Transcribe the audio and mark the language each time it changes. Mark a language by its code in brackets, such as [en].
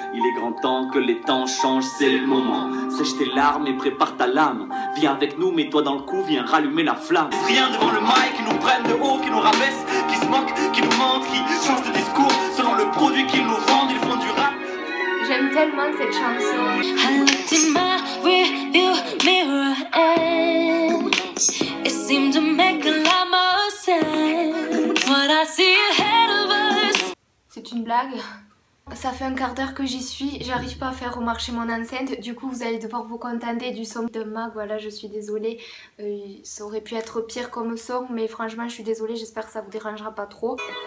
[fr] Il est grand temps que les temps changent, c'est le moment. Sèche tes larmes et prépare ta lame. Viens avec nous, mets-toi dans le coup, viens rallumer la flamme. Rien devant le mic, qui nous prennent de haut, qui nous rabaissent, qui se moquent, qui nous mentent, qui changent de discours selon le produit qu'ils nous vendent, ils font du rap. J'aime tellement cette chanson. [en] I looked in my rearview mirror and it seemed to make a lot more sense. What I see ahead of us. [fr] C'est une blague. Ça fait un quart d'heure que j'y suis, j'arrive pas à faire remarcher mon enceinte, du coup vous allez devoir vous contenter du son de Mag, voilà, je suis désolée, ça aurait pu être pire comme son, mais franchement je suis désolée, j'espère que ça vous dérangera pas trop.